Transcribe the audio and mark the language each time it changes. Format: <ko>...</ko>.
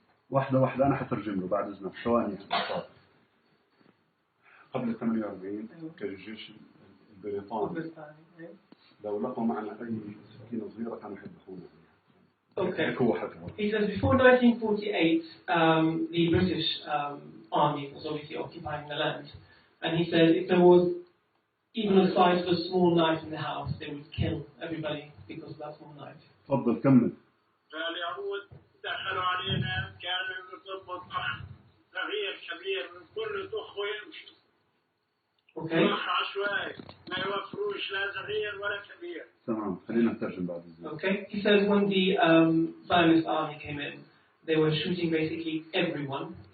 <ar>واحدة أنا حترجم له بعد إذنك ثواني. قبل 48 كان الجيش البريطاني لو لقوا معنا أي سكينة صغيرة كانوا يحبحونا.</ar> <en>Okay. He says before 1948, the British army was obviously occupying the land, and he said if there was even the size of a small knife in the house, they would kill everybody because of that small knife.</en> <ar>تفضل كمل. فاليهود دخلوا علينا كانوا يطلبوا طخ صغير كبير من كل طخ ويمشي.</ar> <en>Okay.</en> <ar>طخ عشوائي ما يوفروش لا صغير ولا كبير. تمام خلينا نترجم بعد إذنك.</ar> <en>Okay. He says when the Zionist army came in, they were shooting basically everyone.</en>